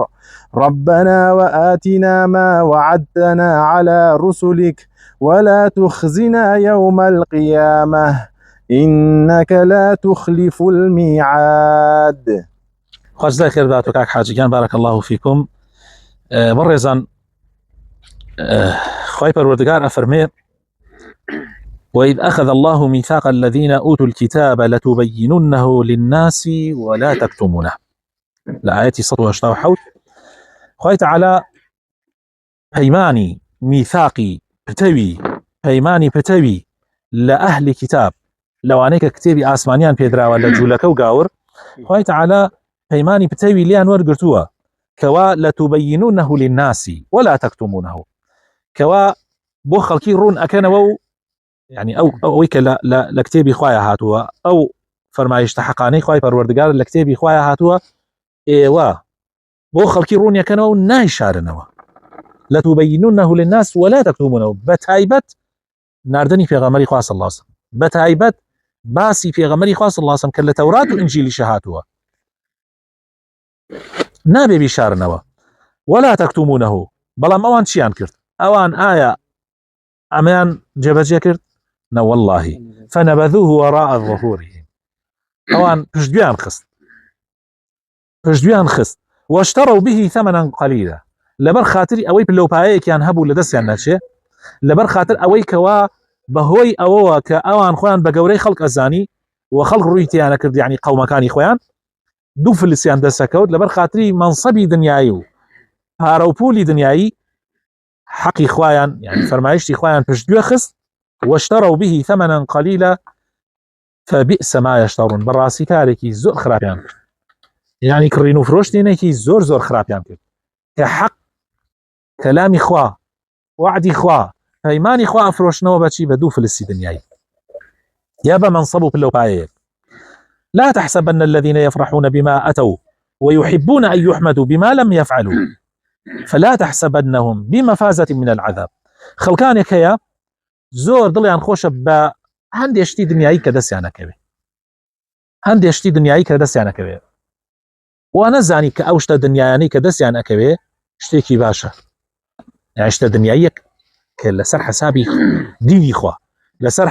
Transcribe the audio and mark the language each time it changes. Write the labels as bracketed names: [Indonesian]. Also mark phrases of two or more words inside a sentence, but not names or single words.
[Arabic] ربنا وآتنا ما وعدتنا على رسلك ولا تخزنا يوم القيامة إنك لا تخلف الميعاد. [Central Kurdish] خواج خير باتو كاك حاجيان [Arabic] بارك الله فيكم. [Central Kurdish] برزان خوای پەروەردگار ئەفەرمێ [Arabic] وإذ أخذ الله ميثاق الذين أوتوا الكتاب لتبيننه للناس ولا تكتمونه لآية 187. [Central Kurdish] خوای تعالى پەیمانی میثاقی پەتەوی لە ئەهلی کتاب لەوانەیە کە کتێبی ئاسمانیان پێدراوە لە جوولەکە و گاور، خوای تعالى پەیمانی پتەوی لیان وەرگرتووە کەوا [Arabic] لتبيننه للناس ولا تكتمونه، [Central Kurdish] کەوا بۆ خەڵکی ڕوون ئەکەنەوە و يعني ئەوەی کە لە کتێبی خوایە هاتووە، ئەو فەرمایشتە حەقانەی خوای پەروەردگار لە کتێبی خوایە هاتووە، ئێوە بۆ خەڵکی ڕوون یەکەنەوە و نایشارنەوە. [Arabic] لتبيننه للناس ولا تكتمونه، [Central Kurdish] بەتایبەت ناردنی پێغەمبەری خوا [Arabic] صلی الله علیه وسلم، [Central Kurdish] بەتایبەت باسی پێغەمبەری خوا [Arabic] صلی الله علیه وسلم [Central Kurdish] کە لە تەورات و ئینجیلی هاتووە نابێ بیشارنەوە. [Arabic] ولا تكتمونه، [Central Kurdish] بەڵام ئەوان چیان کرد؟ ئەوان ئایا ئەمەیان جێبەجێ کرد؟ [Arabic] نە والله فنبذوه وراء ظهورهم، [Central Kurdish] ئەوان پشتگویان خست [Arabic] واشتروا به ثمنا قليلا، [Central Kurdish] لەبەر خاتری ئەوەی پلەپایەیەکیان هەبوو لە دەستیان نەچێ، لەبەر خاتر ئەوەی کەوا بەهۆی ئەوەوە کە ئەوان خۆیان بە گەورەی خەڵک ئەزانی و خەڵک ڕووی تیانە کرد، یعنی قەومەکانی خۆیان دوو فلسیان دەسەکەوت لەبەر خاتری منسەبی دنیایی و پارە و پولی دنیایی، حەقی خۆیان یعنی فەرمایشتی خۆیان پشتگوێ خست. [Arabic] واشتروا به ثمنا قليلا فبئس ما يشترون، [Central Kurdish] بەڕاستی کارێکی زۆر خراپیان کرد، یعنی کڕین و فرۆشتێنێکی زۆر خراپیان کرد کە حەق کەلامی خوا وعدی خوا پەیمانی خوا ئەفرۆشنەوە بەچی؟ بە دوو فلسی دنیایی یا بە منصب و پلەپایەیەک. [Arabic] لا تحسبن الذين يفرحون بما أتوا ويحبون أن يحمدوا بما لم يفعلوا فلا تحسبنهم بمفازة من العذاب. [Central Kurdish] خەڵکانێک هەیە زۆر دڵیان خۆشە بە هەندێشتی دنیایی کە دەستیانەکەوێ هەندێشتی دنیایی کە دەستیانەکەوێ وا نەزانی کە ئەو شتە دنیایانەی کە دەستیان ئەکەوێ شتێکی باشە یان شتە دنیاییەک کە لەسەر حسابی دینی خوا لەسەر